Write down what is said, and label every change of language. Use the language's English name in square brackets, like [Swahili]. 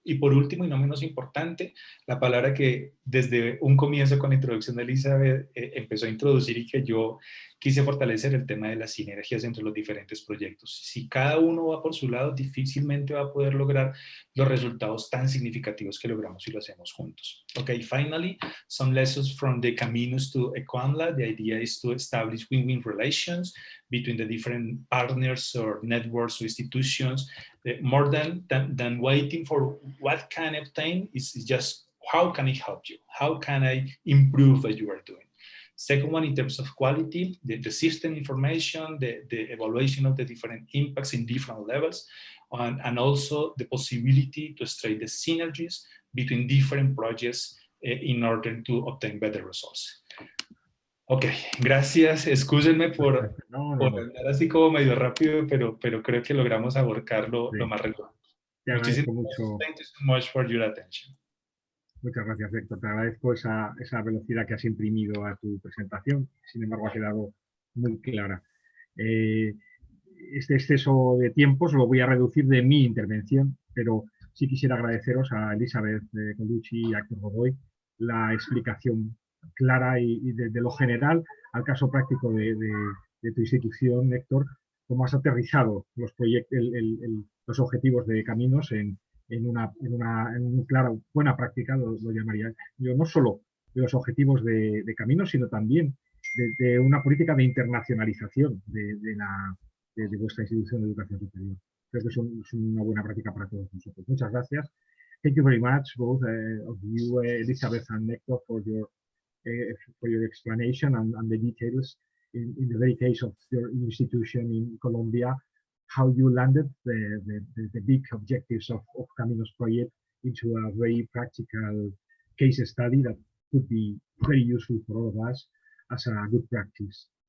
[Spanish] Y por último, y no menos importante, la palabra que desde un comienzo con la introducción de Elizabeth empezó a introducir y que yo quise fortalecer, el tema de las sinergias entre los diferentes proyectos. Si cada uno va por su lado, difícilmente va a poder lograr los resultados tan significativos que logramos si lo hacemos juntos. [English] Okay, finally, some lessons from the Caminos to Ecoamla. The idea is to establish win-win relations between the different partners or networks or institutions. More than waiting for what can I obtain, is just how can I help you? How can I improve what you are doing? Second one, in terms of quality, the system information, the evaluation of the different impacts in different levels, and also the possibility to extract the synergies between different projects in order to obtain better results. [Spanish] Ok, gracias. Excúsenme por andar así como medio rápido, pero creo que logramos abarcar lo más relevante. Te agradezco mucho. [English] Thank you so much for your attention. [Spanish] Muchas gracias, Héctor. Te agradezco esa velocidad que has imprimido a tu presentación. Sin embargo, ha quedado muy clara. Este exceso de tiempos lo voy a reducir de mi intervención, pero sí quisiera agradeceros a Elizabeth Colucci y a Héctor Godoy la explicación clara y de lo general al caso práctico de tu institución, Héctor, cómo has aterrizado los proyectos, los objetivos de Caminos en una clara, buena práctica, lo llamaría yo, no solo de los objetivos de Caminos, sino también de una política de internacionalización de vuestra institución de educación superior. Creo que es una buena práctica para todos nosotros. Muchas gracias. [English] Thank you very much, both of you, Elizabeth and Héctor, for your explanation and the details in the very case of your institution in Colombia, how you landed the big objectives of Caminos project into a very practical case study that could be very useful for all of us as a good practice.